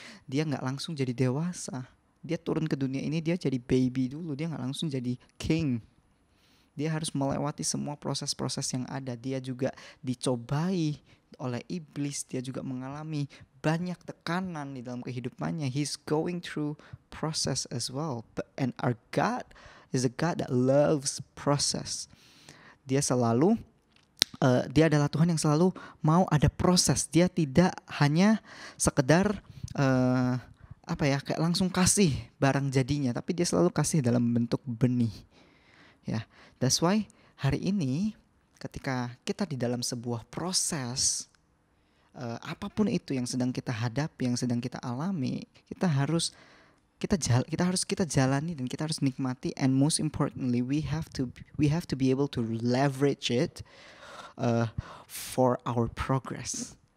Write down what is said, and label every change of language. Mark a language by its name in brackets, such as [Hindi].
[Indonesian] Dia nggak langsung jadi dewasa. Dia turun ke dunia ini, dia jadi baby dulu. Dia nggak langsung jadi king. Dia harus melewati semua proses-proses yang ada. Dia juga dicobai oleh iblis. Dia juga mengalami banyak tekanan di dalam kehidupannya. [English] He's going through process as well. And our God is a God that loves process. [Indonesian] Dia adalah Tuhan yang selalu mau ada proses. Dia tidak hanya sekedar kayak langsung kasih barang jadinya, tapi dia selalu kasih dalam bentuk benih. Ya, [English] that's why [Indonesian] hari ini ketika kita di dalam sebuah proses, apapun itu yang sedang kita hadapi, yang sedang kita alami, kita harus kita jalani dan kita harus nikmati, [English] and most importantly we have to be able to leverage it for our progress.